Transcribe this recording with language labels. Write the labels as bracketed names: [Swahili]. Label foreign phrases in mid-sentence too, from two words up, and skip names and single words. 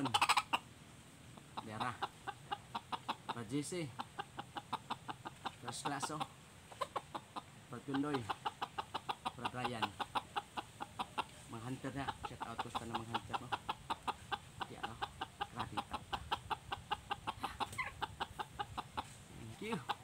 [Cebuano] Dera. Brad JC. [English] First class, [Cebuano] oh. Brad Kundoy. Brad Ryan. Mga hunter na. [English] Shout out [Cebuano] ko sa mga hunter, no? Yan, no? Grabe pa. [English] Thank you.